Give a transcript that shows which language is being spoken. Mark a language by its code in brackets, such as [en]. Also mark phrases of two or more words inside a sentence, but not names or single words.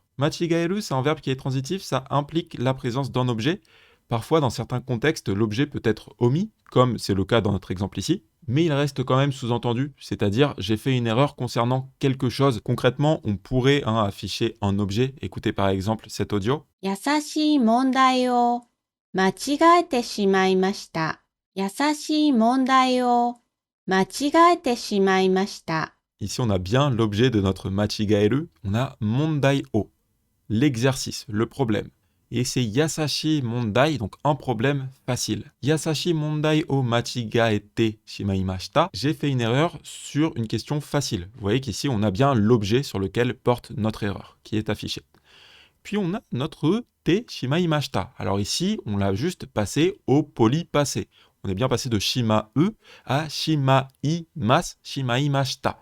[fr] Machigaeru, c'est un verbe qui est transitif, ça implique la présence d'un objet. Parfois, dans certains contextes, l'objet peut être omis, comme c'est le cas dans notre exemple ici, mais il reste quand même sous-entendu, c'est-à-dire j'ai fait une erreur concernant quelque chose. Concrètement, on pourrait afficher un objet. Écoutez par exemple cet audio. [ja] 優しい問題を間違えてしまいました。優しい問題を間違えてしまいました。 [fr] Ici, on a bien l'objet de notre machigaeru, on a [ja] 問題を, [fr] l'exercice, le problème. Et c'est [ja] やさしい問題, [fr] donc un problème facile. [ja] やさしい問題を間違えてしまいました. [fr] J'ai fait une erreur sur une question facile. Vous voyez qu'ici, on a bien l'objet sur lequel porte notre erreur, qui est affiché. Puis on a notre [ja] てしまいました. [fr] Alors ici, on l'a juste passé au polypassé. On est bien passé de shima-e à shimaimashita.